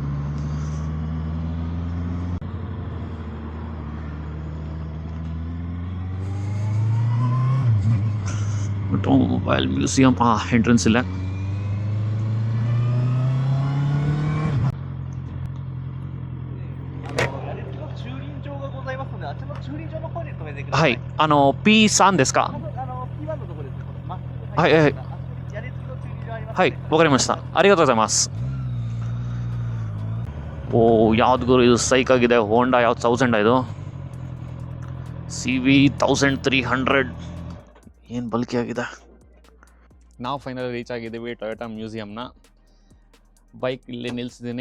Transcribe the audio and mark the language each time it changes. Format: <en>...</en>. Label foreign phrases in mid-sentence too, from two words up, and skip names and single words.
<en>automobile museum entrance ಇಲ್ಲ.</en> <ja>ಹಾಯ್ P3ですか？はいはいはい、わかりました。ありがとうございます。</ja> <kn>ಓ ಯಾವ್ದು ಗುರು ಇದು ಸೈಕ್ ಆಗಿದೆ. ಹೋಂಡಾ ಯಾವ್ದು 1000 ಇದು CV1300 ಏನು ಬಲ್ಕಿ ಆಗಿದೆ. ನಾವು</kn> <en>final reach</en> <kn>ಆಗಿದ್ದೀವಿ ಟೊಯೋಟಾ ಮ್ಯೂಸಿಯಮ್ನ. ಬೈಕ್ ಇಲ್ಲಿ ನಿಲ್ಲಿಸಿದ್ದೀನಿ.</kn>